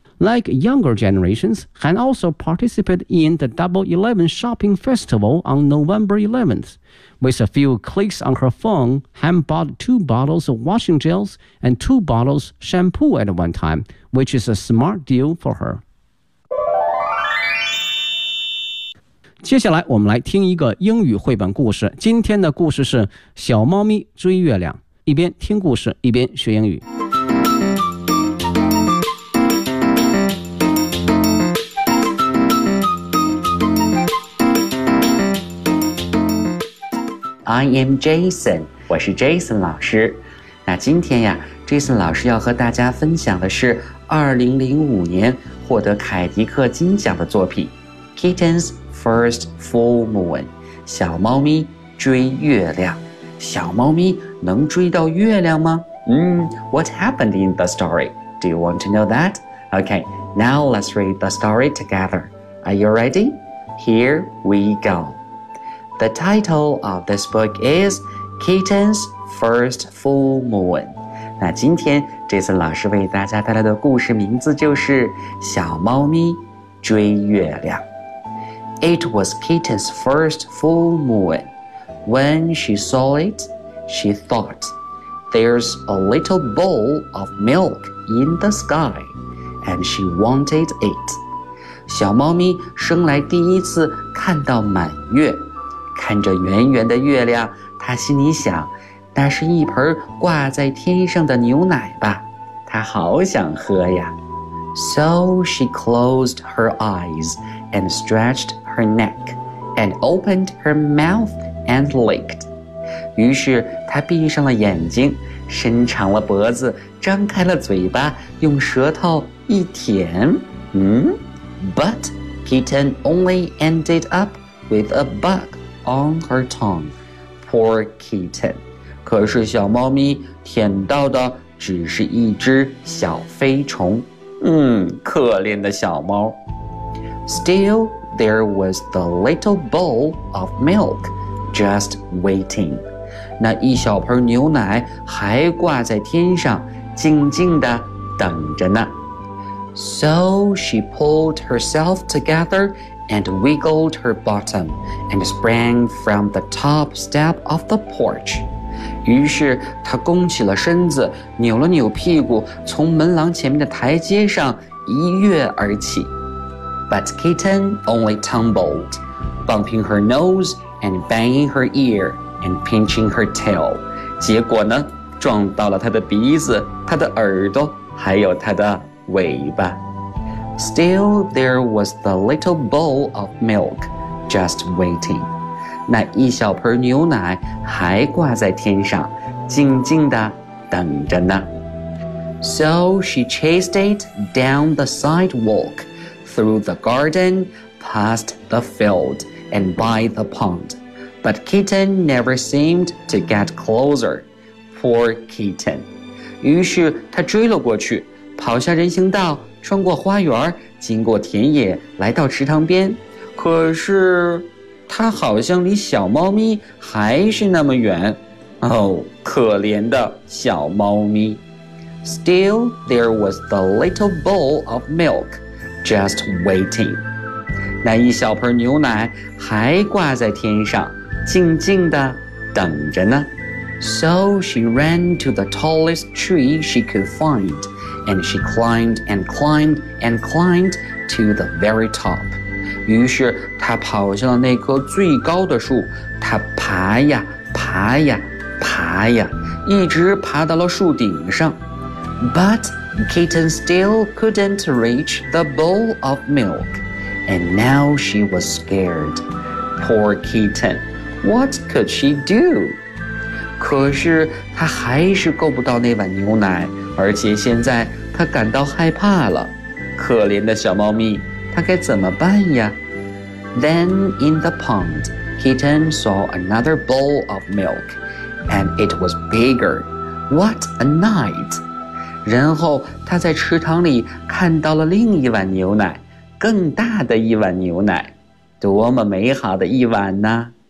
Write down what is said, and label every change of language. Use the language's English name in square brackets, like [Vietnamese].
[English] Like younger generations, Han also participated in the Double Eleven Shopping Festival on November 11th. With a few clicks on her phone, Han bought two bottles of washing gels and two bottles of shampoo at one time, which is a smart deal for her. [Chinese] 接下来我们来听一个英语绘本故事。今天的故事是《小猫咪追月亮》，一边听故事，一边学英语。 [English] I am Jason, [Chinese] 我是 Jason 老师。那今天呀 ,Jason 老师要和大家分享的是2005年获得凯迪克金奖的作品 Kitten's First Full Moon, 小猫咪追月亮。小猫咪能追到月亮吗？ [English] What happened in the story? Do you want to know that? Okay, now let's read the story together. Are you ready? Here we go. The title of this book is Kitten's First Full Moon. [Chinese] 那今天这次老师为大家带来的故事名字就是小猫咪追月亮。 [English] It was Kitten's first full moon. When she saw it, she thought, there's a little bowl of milk in the sky, and she wanted it. [Chinese] 小猫咪生来第一次看到满月。看着圆圆的月亮，他心里想：“ 那是一盆挂在天上的牛奶吧，她好想喝呀。 [English] So she closed her eyes and stretched her neck and opened her mouth and licked. [Chinese] 于是她闭上了眼睛，伸长了脖子，张开了嘴巴，用舌头一舔。 [English] But kitten only ended up with a bug on her tongue. Poor kitten. [Chinese] 可是小猫咪舔到的只是一只小飞虫。可怜的小猫。 [English] Still, there was the little bowl of milk just waiting. [Chinese] 那一小盆牛奶还挂在天上，静静地等着呢。 [English] So she pulled herself together and wiggled her bottom and sprang from the top step of the porch. [Chinese] 于是她弓起了身子，扭了扭屁股，从门廊前面的台阶上一跃而起。 [English] But kitten only tumbled, bumping her nose and banging her ear and pinching her tail. [Chinese] 结果呢，撞到了她的鼻子、她的耳朵，还有她的尾巴。 [English] Still, there was the little bowl of milk just waiting. [Chinese] 那一小盆牛奶还挂在天上，静静地等着呢。 [English] So she chased it down the sidewalk, through the garden, past the field, and by the pond. But kitten never seemed to get closer. Poor kitten. [Chinese] 于是她追了过去，跑下人行道，穿过花园，经过田野，来到池塘边。可是他好像离小猫咪还是那么远。哦，可怜的小猫咪。 [English] Still, there was the little bowl of milk just waiting. [Chinese] 那一小盆牛奶还挂在天上，静静地等着呢。 [English] So she ran to the tallest tree she could find. And she climbed and climbed and climbed to the very top. [Chinese] 于是她跑向了那棵最高的树，她爬呀爬呀爬呀，一直爬到了树顶上。 [English] But kitten still couldn't reach the bowl of milk. And now she was scared. Poor kitten. What could she do? [Chinese] 可是她还是够不到那碗牛奶，而且现在他感到害怕了，可怜的小猫咪，他该怎么办呀？ [English] Then in the pond, kitten saw another bowl of milk, and it was bigger. What a night! [Chinese] 然后他在池塘里看到了另一碗牛奶，更大的一碗牛奶，多么美好的一晚呢？